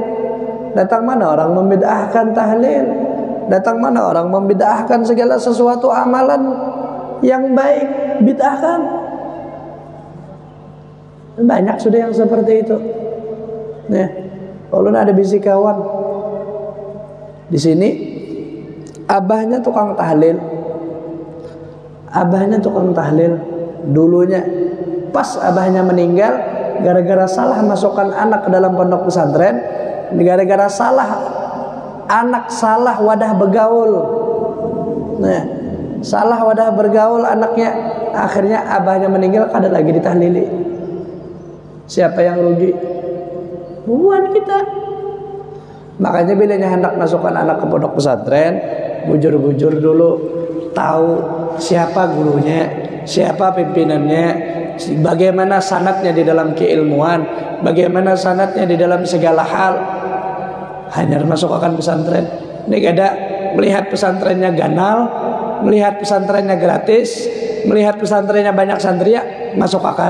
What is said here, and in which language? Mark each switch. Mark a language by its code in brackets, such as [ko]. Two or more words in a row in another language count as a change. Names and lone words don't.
[id] Datang mana orang membid'ahkan tahlil? Datang mana orang membid'ahkan segala sesuatu amalan yang baik? Bid'ahkan. Banyak sudah yang seperti itu. Nah, kalau ada bisikawan di sini, abahnya tukang tahlil. Abahnya tukang tahlil. Dulunya pas abahnya meninggal, gara-gara salah masukkan anak ke dalam pondok pesantren, gara-gara salah anak salah wadah bergaul. Nah, salah wadah bergaul anaknya, akhirnya abahnya meninggal, kada lagi ditahlili. Siapa yang rugi? Bukan kita. Makanya bilanya hendak masukkan anak ke pondok pesantren, bujur-bujur dulu, tahu siapa gurunya, siapa pimpinannya, bagaimana sanadnya di dalam keilmuan, bagaimana sanadnya di dalam segala hal. Hanya masukkan pesantren. Ini ada melihat pesantrennya ganal, melihat pesantrennya gratis, melihat pesantrennya banyak santri, masukkan.